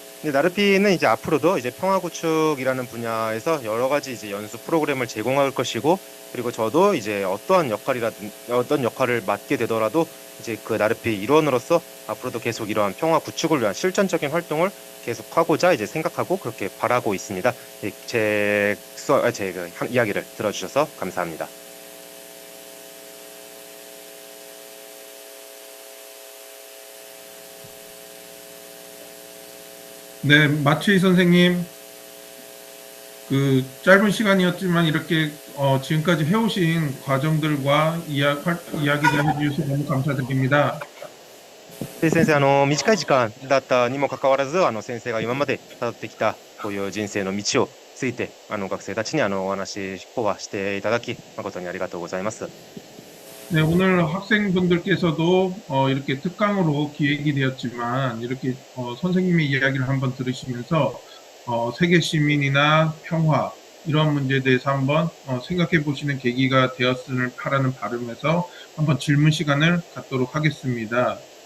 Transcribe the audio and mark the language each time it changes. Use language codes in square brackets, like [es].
[ko] 나르피는 이제 앞으로도 이제 평화 구축이라는 분야에서 여러 가지 이제 연수 프로그램을 제공할 것이고 그리고 저도 이제 어떤 역할을 맡게 되더라도 이제 그 나르피 일원으로서 앞으로도 계속 이러한 평화 구축을 위한 실전적인 활동을 계속하고자 이제 생각하고 그렇게 바라고 있습니다. 제 이야기를 들어주셔서 감사합니다. 네, 마츠이 선생님, 그 짧은 시간이었지만 이렇게 지금까지 해오신 과정들과 이야기를 해주셔서 너무 감사드립니다. [ja] 先生、短い時間だったにもかかわらず、先生が今まで辿ってきたこういう人生の道をついて、学生たちにお話講話していただき、誠にありがとうございます。 [ko] 네, 오늘 학생분들께서도 이렇게 특강으로 기획이 되었지만 이렇게 선생님의 이야기를 한번 들으시면서 세계 시민이나 평화 이런 문제에 대해서 한번 생각해 보시는 계기가 되었으면 하라는 바람에서 한번 질문 시간을 갖도록 하겠습니다.